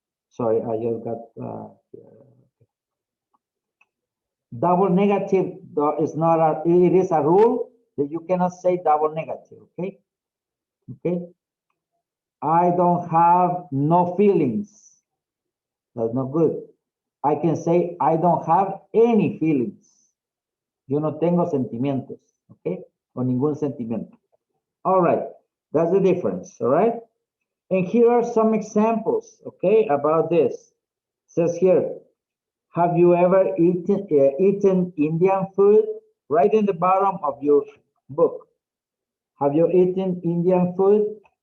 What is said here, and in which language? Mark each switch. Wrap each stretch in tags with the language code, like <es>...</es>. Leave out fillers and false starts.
<en>Sorry, I just got double negative is not it is a rule that you cannot say double negative, okay? Okay. I don't have no feelings. That's not good. I can say I don't have any feelings.</en> <es>Yo no tengo sentimientos, okay? O ningún sentimiento.</es> <en>All right, that's the difference, all right? And here are some examples, okay, about this. It says here, have you ever eaten Indian food? Right in the bottom of your book. Have you eaten Indian food?</en>